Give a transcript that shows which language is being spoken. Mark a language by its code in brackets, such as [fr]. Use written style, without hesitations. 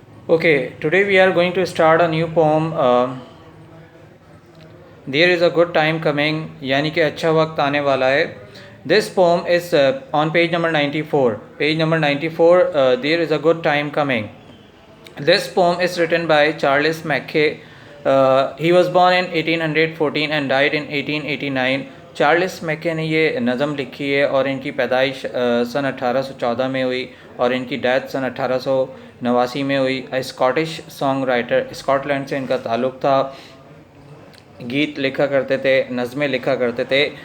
[en] Okay, today we are going to start a new poem. There is a good time coming, [hi] यानी कि अच्छा वक्त आने वाला है. [en] This poem is on page number 94. Page number 94, there is a good time coming. This poem is written by Charles Mackay. He was born in 1814 and died in 1889. [hi] Charles Mackay ने ये नज़म लिखी है और इनकी पैदाइश सन 1814 में हुई और इनकी डेथ सन 1889 में हुई. स्कॉटिश सॉन्ग राइटर, स्कॉटलैंड से इनका ताल्लुक़ था. गीत लिखा करते थे, नज़में लिखा करते थे.